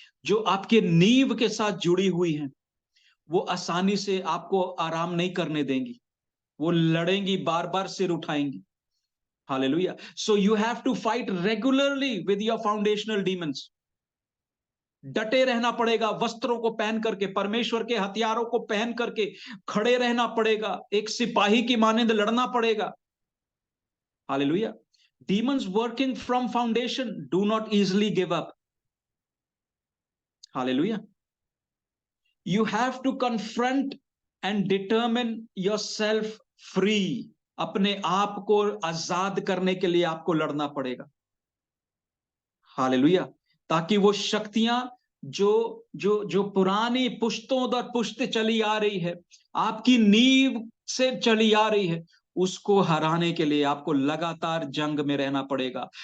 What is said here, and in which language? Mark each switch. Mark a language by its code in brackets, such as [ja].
[hi] जो आपके नींव के साथ जुड़ी हुई हैं, वो आसानी से आपको आराम नहीं करने देंगी, वो लड़ेंगी, बार बार सिर उठाएंगी। Hallelujah. [en] So you have to fight regularly with your foundational demons. [hi] डटे रहना पड़ेगा, वस्त्रों को पहन करके, परमेश्वर के हथियारों को पहन करके खड़े रहना पड़ेगा, एक सिपाही की मानंद लड़ना पड़ेगा। Hallelujah. [en] Demons working from foundation do not easily give up. Hallelujah. You have to confront and determine yourself free. [hi] अपने आप को आजाद करने के लिए आपको लड़ना पड़ेगा। हालेलुया। ताकि वो शक्तियां जो जो जो पुरानी पुश्तों दर पुश्त चली आ रही है, आपकी नींव से चली आ रही है, उसको हराने के लिए आपको लगातार जंग में रहना पड़ेगा।